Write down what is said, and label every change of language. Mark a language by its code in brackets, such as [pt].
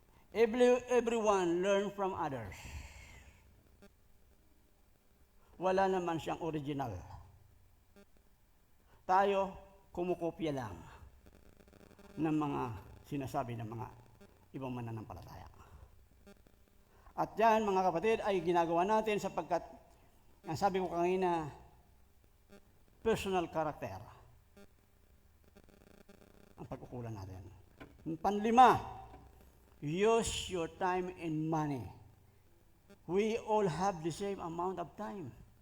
[en] Everyone learn from others. [tl] Wala naman siyang original. Tayo, kumukopya lang ng mga sinasabi ng mga ibang mananampalataya. At yan, mga kapatid, ay ginagawa natin sapagkat, ang sabi ko kanina, personal character ang pagkukulan natin. [en] Panlima, use your time and money. We all have the same amount of time.